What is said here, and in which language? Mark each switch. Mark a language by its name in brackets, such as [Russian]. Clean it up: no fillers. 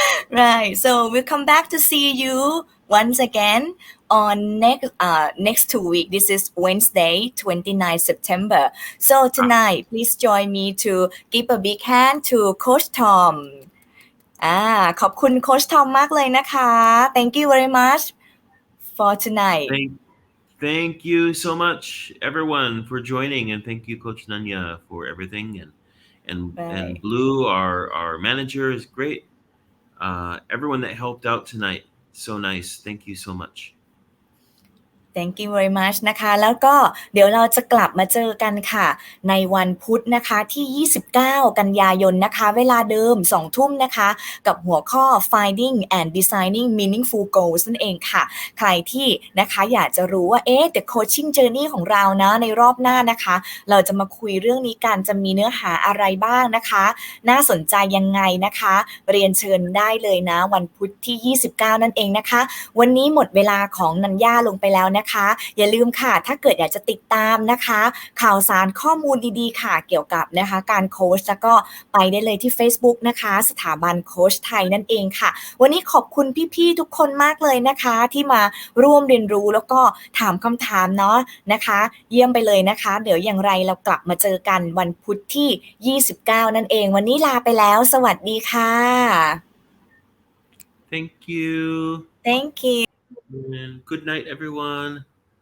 [English] Right. So we'll come back to see you once again on next 2 weeks. This is Wednesday, 29 September. So tonight, please join me to give a big hand to Coach Tom. [Thai] ขอบคุณโค้ชทอมมากเลยนะคะ [English] Thank you very much for tonight. Thank you so much, everyone, for joining, and thank you, Coach Nanya, for everything. And Right. Blue, our manager, is great. Everyone that helped out tonight, so nice. Thank you so much. Thank you very much [Thai] นะคะแล้วก็เดี๋ยวเราจะกลับมาเจอกันค่ะในวันพุธนะคะที่29กันยายนนะคะเวลาเดิม 20:00 นนะคะกับหัวข้อ Finding and Designing Meaningful Goals นั่นเองค่ะใครที่นะคะอยากจะรู้ว่า [English] the coaching journey [Thai] ของเรานะในรอบหน้านะคะเราจะมาคุยเรื่องนี้กันจะมีเนื้อหาอะไรบ้างนะคะ น่าสนใจยังไงนะคะเรียนเชิญได้เลยนะวันพุธที่29นั่นเองนะคะวันนี้หมดเวลาของนัญญาลงไปแล้วนะคะ อย่าลืมค่ะถ้าเกิดอยากจะติดตามนะคะข่าวสารข้อมูลดีๆค่ะเกี่ยวกับนะคะการโค้ชแล้วก็ไปได้เลยที่ Facebook นะคะสถาบันโค้ชไทยนั่นเองค่ะวันนี้ขอบคุณพี่ๆทุกคนมากเลยนะคะที่มาร่วมเรียนรู้แล้วก็ถามคำถามเนาะนะคะเยี่ยมไปเลยนะคะเดี๋ยวอย่างไรเรากลับมาเจอกันวันพุธที่29นั่นเองวันนี้ลาไปแล้วสวัสดีค่ะ [English] Thank you. Thank you. And good night, everyone.